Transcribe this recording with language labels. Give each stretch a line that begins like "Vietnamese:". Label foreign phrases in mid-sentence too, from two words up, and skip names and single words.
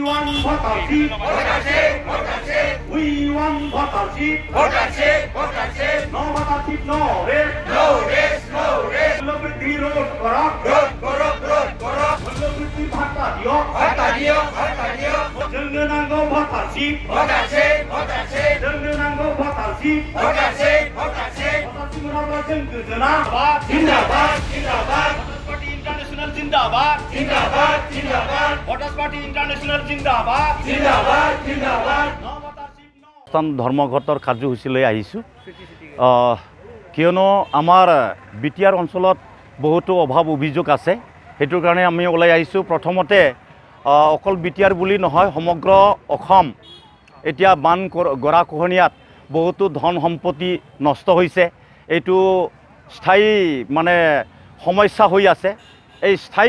English: votership. We want votership. No votership, no rest.
Assamese: মূল্যবৃদ্ধি রোধ করক। মূল্যবৃদ্ধি ভাতা দিয়ক।
Bodo: जोंनो नांगौ votership. जोंनो नांगौ votership. votership नङाब्ला जों गोजोना।
English: zindabad party international zindabad voters party international zindabad
Assamese: স্থান ধৰ্মঘটৰ কাৰ্যসূচীলৈ আহিছোঁ কিয়নো আমাৰ বিটিআৰ অঞ্চলত বহুতো অভাৱ অভিযোগ আছে সেইটোৰ কাৰণে আমি ওলাই আহিছোঁ প্ৰথমতে অকল বিটিআৰ বুলি নহয় সমগ্ৰ অসম এতিয়া বান গৰাখহনীয়াত বহুতো ধন সম্পত্তি নষ্ট হৈছে এইটো স্থায়ী মানে সমস্যা হৈ আছে এই স্থায়ী